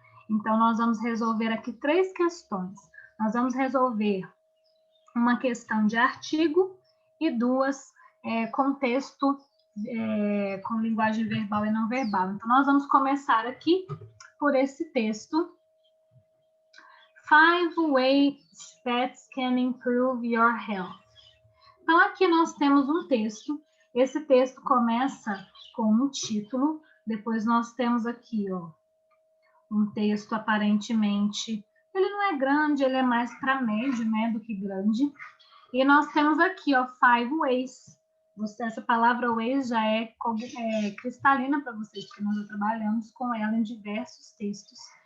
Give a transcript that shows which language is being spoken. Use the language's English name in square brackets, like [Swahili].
[Portuguese] Então, nós vamos resolver aqui 3 questões. Nós vamos resolver uma questão de artigo e 2 com texto, com linguagem verbal e não verbal. Então, nós vamos começar aqui por esse texto. [English] 5 ways pets can improve your health. [Portuguese] Então, aqui nós temos um texto. Esse texto começa com um título. Depois nós temos aqui, ó, um texto aparentemente, ele não é grande, ele é mais para médio, né, do que grande. E nós temos aqui, ó, 5 ways. Essa palavra ways já é cristalina para vocês, porque nós já trabalhamos com ela em diversos textos.